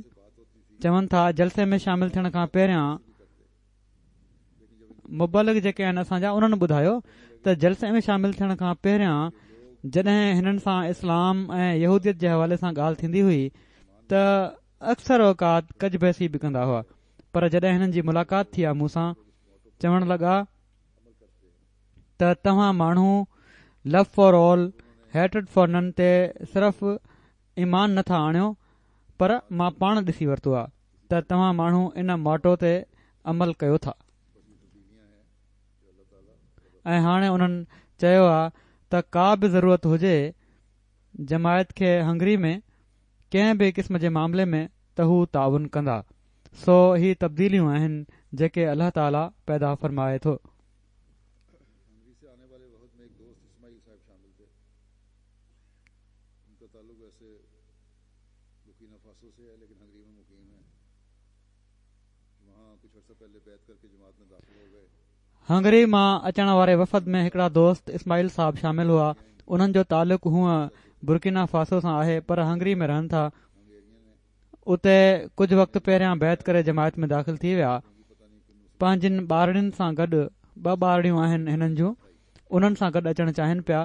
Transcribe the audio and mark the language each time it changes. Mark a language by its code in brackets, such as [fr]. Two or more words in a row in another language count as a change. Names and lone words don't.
[sd] चवनि था जलसे में शामिल थियण खां पहिरियां मुबलिग जेके आहिनि असांजा उन्हनि ॿुधायो त जलसे में शामिल थियण खां पहिरियां जॾहिं हिननि सां इस्लाम ऐं यहूदियत जे हवाले सां ॻाल्हि थींदी हुई त अक्सर औकात कज बहसी बि कंदा हुआ, पर जॾहिं हिननि जी मुलाक़ात थी आहे मूंसां, चवण लॻा त तव्हां माण्हू [en] love for all hatred for none [sd] ते सिर्फ़ ईमान नथा आणियो, पर मां पाण ॾिसी वरितो आहे त तव्हां माण्हू इन मोटो ते अमल कयो था। ऐं हाणे उन्हनि चयो आहे त का बि ज़रूरत हुजे जमायत खे हंगरी में कंहिं बि क़िस्म जे मामले में त हू ताउन कंदा। सो ही तब्दीलियूं आहिनि जेके अल्लाह ताला पैदा फ़रमाए थो। [ur] ویسے بکینا فاسو سے ہے لیکن ہنگری میں مقیم ہے. وہاں کچھ عرصہ پہلے بیعت کرکے جماعت میں داخل ہو گئے. [sd] हंगरी मां अचण वारे वफ़द में हिकिड़ा दोस्त इस्माइल साहब शामिल हुआ। उन्हनि जो तालुक़ु हूअं बुर्किना फासो सां आहे पर हंगरी में रहनि था। उते कुझु वक़्तु पहिरियां बैत करे जमायत में दाख़िल थी विया। पंहिंजनि ॿारड़ियुनि सां गॾु 2 ॿारड़ियूं आहिनि हिननि जूं, उन्हनि सां गॾु अचणु चाहिनि पिया।